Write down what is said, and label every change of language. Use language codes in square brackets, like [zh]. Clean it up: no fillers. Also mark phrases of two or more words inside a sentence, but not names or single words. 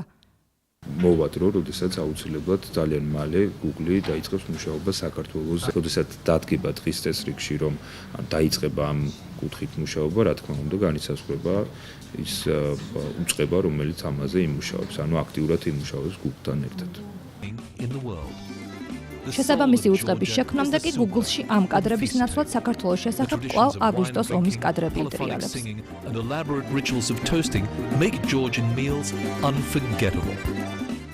[ka] მოვად რომ როდესაც აუცილებლად ძალიან მალე Google დაიწყებს მუშაობა საქართველოს, როდესაც დადგება დღის წესრიგში, რომ დაიწყება ამ კუთხით მუშაობა, რა თქმა უნდა, განისაზღვრება ის უწყება, რომელიც ამაზე იმუშავებს, ანუ აქტიურად იმუშავებს Google-თან ერთად. შესაბამისი უწყების შექმნამდე კი Google-ში ამ კადრების ნაცვლად საქართველოს შესახებ კვლავ აგვისტოს ომის კადრები იტრიალებს. [en] And elaborate rituals of toasting make Georgian meals unforgettable.